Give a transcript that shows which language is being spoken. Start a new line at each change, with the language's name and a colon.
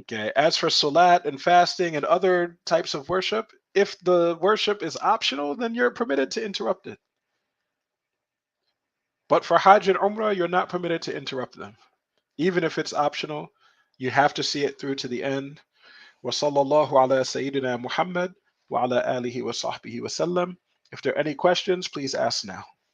English: Okay, as for Salat and fasting and other types of worship, if the worship is optional, then you're permitted to interrupt it. But for Hajj and Umrah, you're not permitted to interrupt them. Even if it's optional, you have to see it through to the end.
Arabic: وصلى الله على سيدنا محمد وعلى آله وصحبه وسلم.
English: If there are any questions, please ask now.